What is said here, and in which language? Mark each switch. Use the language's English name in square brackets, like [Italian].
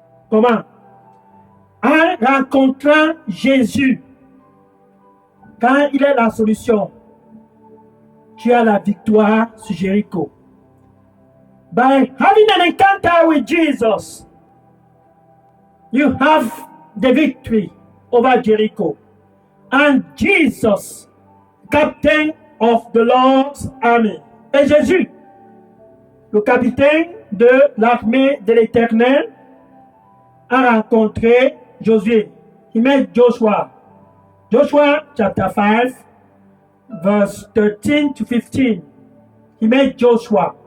[French] Comment? En rencontrant Jésus, quand il est la solution, tu as la victoire sur Jéricho. [English] By having an encounter with Jesus, you have the victory over Jericho. And Jesus, captain of the Lord's army. [French] Et Jésus, le capitaine de l'armée de l'Éternel, a rencontré Josué. [English] He met Joshua. Joshua chapter 5, verse 13 to 15. He met Joshua.